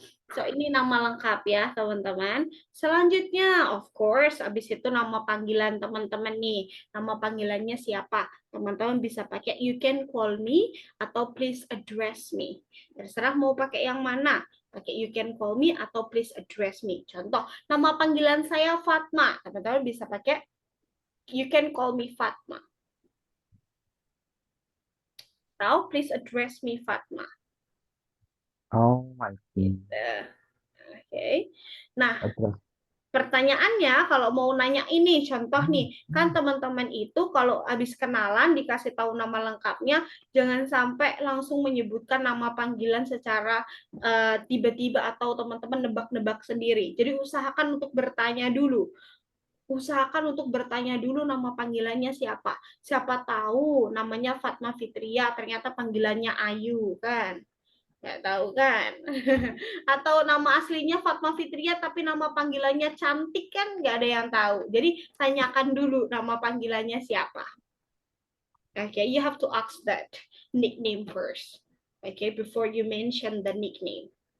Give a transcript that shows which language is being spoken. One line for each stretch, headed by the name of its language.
Indonesian: So ini nama lengkap ya teman-teman. Selanjutnya, of course, abis itu nama panggilan teman-teman nih. Nama panggilannya siapa? Teman-teman bisa pakai you can call me atau please address me. Terserah mau pakai yang mana. Pakai you can call me atau please address me. Contoh, nama panggilan saya Fatma. Teman-teman bisa pakai you can call me Fatma.
English: Atau please address me Fatma. Oh, I see. Oke.
Indonesian: Nah, pertanyaannya kalau mau nanya ini, contoh nih, kan teman-teman itu kalau habis kenalan dikasih tahu nama lengkapnya, jangan sampai langsung menyebutkan nama panggilan secara tiba-tiba atau teman-teman nebak-nebak sendiri. Jadi usahakan untuk bertanya dulu. Usahakan untuk bertanya dulu nama panggilannya siapa. Siapa tahu namanya Fatma Fitria, ternyata panggilannya Ayu kan. Nggak tahu kan? Atau nama aslinya Fatma Fitria tapi nama panggilannya cantik kan nggak ada yang tahu. Jadi tanyakan dulu nama panggilannya siapa.
English: Okay, you have to ask that nickname first. Okay, before you mention the nickname.